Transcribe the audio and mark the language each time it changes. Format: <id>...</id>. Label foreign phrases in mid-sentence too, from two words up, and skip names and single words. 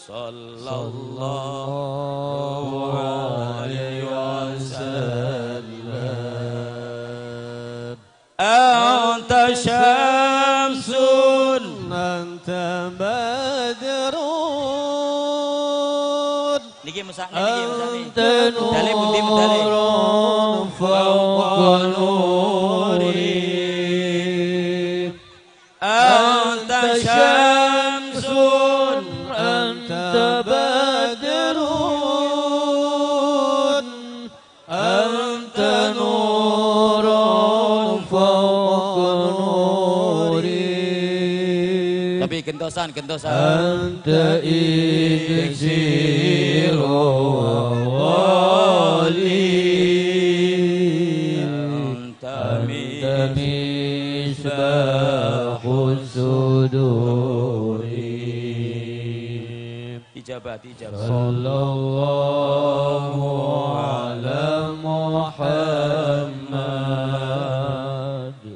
<ar>صلى الله عليه وسلم أنت شمس أنت بدر</ar> <jv>niki mesakne dale pundi medale</jv> <ar>fawqa نوري أنت شمس أنت بدر أنت نور فوق نوري</ar> <jv>tapi gentosan anta</jv> <ar>iksiru dijabah صلى الله على محمد</ar>